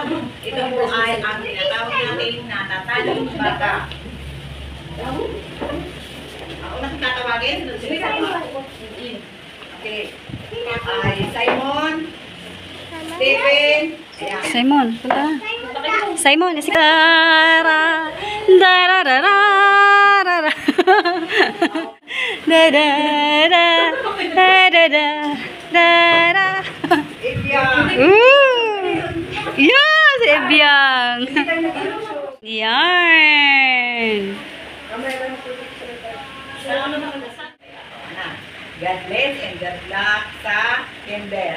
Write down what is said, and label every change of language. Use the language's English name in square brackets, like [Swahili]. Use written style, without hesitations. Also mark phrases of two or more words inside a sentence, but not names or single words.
[Filipino] Ito po ay ang tinatawag natin na natatanging bata. Ang unang tatawagin, okay. Ay Simon, Stephen, ayan. Simon, punta. Simon, si Dara. Dara dara dara. Da da da da da da. Ibiang. Yes, Ebyang. Yan. [English] God bless and God luck [Filipino] sa kinder.